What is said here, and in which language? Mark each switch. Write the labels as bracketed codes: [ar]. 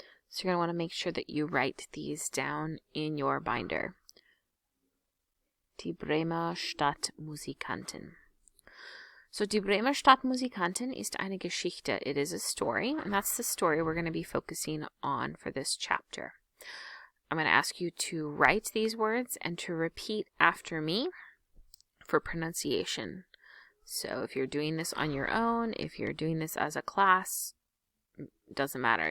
[en] So you're going to want to make sure that you write these down in your binder. [de] Die Bremer Stadtmusikanten. So Die Bremer Stadtmusikanten ist eine Geschichte. [en] It is a story, and that's the story we're going to be focusing on for this chapter. I'm going to ask you to write these words and to repeat after me for pronunciation. So if you're doing this on your own, if you're doing this as a class, it doesn't matter.